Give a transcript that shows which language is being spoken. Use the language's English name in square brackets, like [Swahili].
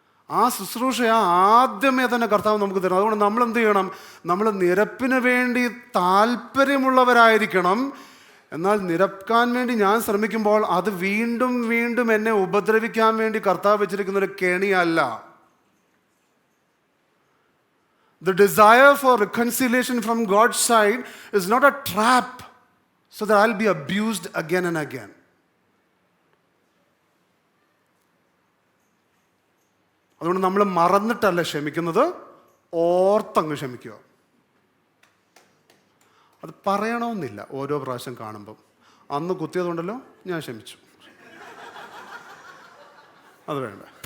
[Malayalam] ആ ശുശ്രൂഷയാണ് ആദ്യമേ തന്നെ കർത്താവ് നമുക്ക് തരുന്നത്. അതുകൊണ്ട് നമ്മൾ എന്ത് ചെയ്യണം? നമ്മൾ നിരപ്പിന് വേണ്ടി താല്പര്യമുള്ളവരായിരിക്കണം. എന്നാൽ നിരക്കാൻ വേണ്ടി ഞാൻ ശ്രമിക്കുമ്പോൾ അത് വീണ്ടും വീണ്ടും എന്നെ ഉപദ്രവിക്കാൻ വേണ്ടി കർത്താവ് വെച്ചിരിക്കുന്ന ഒരു കെണിയല്ല. [English] The desire for reconciliation from God's side is not a trap so that I'll be abused again and again. [Malayalam] അതുകൊണ്ട് നമ്മൾ മറന്നിട്ടല്ല ക്ഷമിക്കുന്നത്, ഓർത്തങ്ങ് ക്ഷമിക്കുക. അത് പറയണമെന്നില്ല. ഓരോ പ്രാവശ്യം കാണുമ്പം അന്ന് കുത്തിയതുകൊണ്ടല്ലോ ഞാൻ ക്ഷമിച്ചു, അത് വേണ്ട.